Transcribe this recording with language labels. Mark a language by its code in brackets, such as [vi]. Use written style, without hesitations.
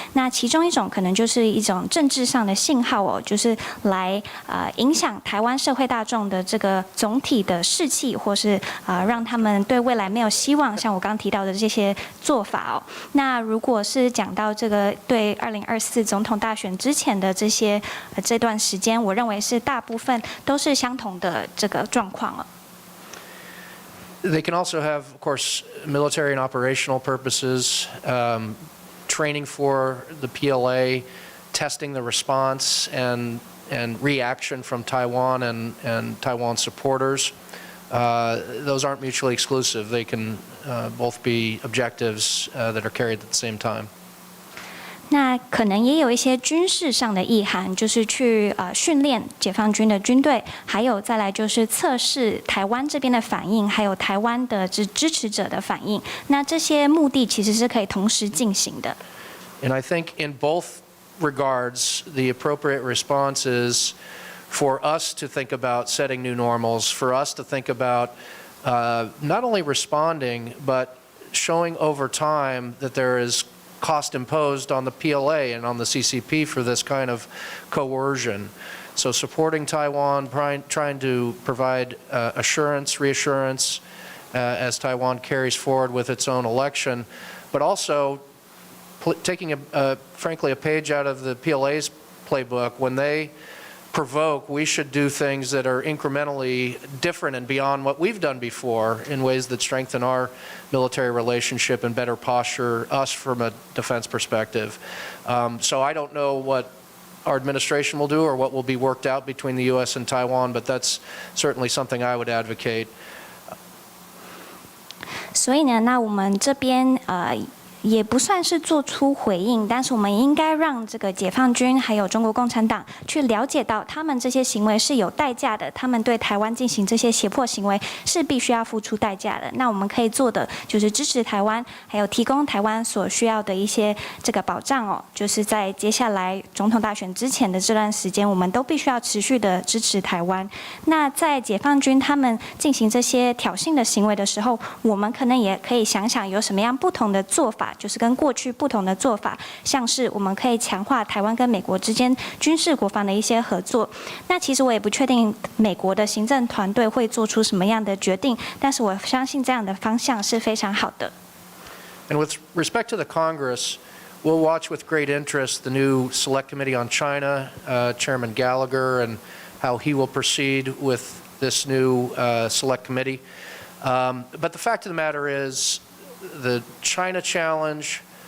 [zh] 那其中一种可能就是一种政治上的信号哦，就是来影响台湾社会大众的这个总体的士气，或是让他们对未来没有希望。像我刚刚提到的这些做法哦。那如果是讲到这个对2024总统大选之前的这段时间，我认为是大部分都是相同的这个状况哦。 [en] They can also have, of course, military and operational purposes, training for the PLA, testing the response and reaction from Taiwan and Taiwan supporters. Those aren't mutually exclusive. They can both be objectives that are carried at the same time. [zh] 那可能也有一些军事上的意涵，就是去训练解放军的军队，还有再来就是测试台湾这边的反应，还有台湾的支持者的反应。那这些目的其实是可以同时进行的。 [en] And I think in both regards, the appropriate response is for us to think about setting new normals, for us to think about not only responding, but showing over time that there is cost imposed on the PLA and on the CCP for this kind of coercion. So supporting Taiwan, trying to provide reassurance as Taiwan carries forward with its own election, but also taking, frankly, a page out of the PLA's playbook. When they provoke, we should do things that are incrementally different and beyond what we've done before in ways that strengthen our military relationship and better posture us from a defense perspective. So I don't know what our administration will do or what will be worked out between the U.S. and Taiwan, but that's certainly something I would advocate. [zh] 所以呢，那我们这边也不算是做出回应，但是我们应该让这个解放军还有中国共产党去了解到，他们这些行为是有代价的，他们对台湾进行这些胁迫行为是必须要付出代价的。那我们可以做的就是支持台湾，还有提供台湾所需要的一些这个保障哦，就是在接下来总统大选之前的这段时间，我们都必须要持续的支持台湾。那在解放军他们进行这些挑衅的行为的时候，我们可能也可以想想有什么样不同的做法。就是跟过去不同的做法，像是我们可以强化台湾跟美国之间军事国防的一些合作。那其实我也不确定美国的行政团队会做出什么样的决定，但是我相信这样的方向是非常好的。 [en] And with respect to the Congress, we'll watch with great interest the new Select Committee on China, Chairman Gallagher, and how he will proceed with this new Select Committee. But the fact of the matter is, the China challenge,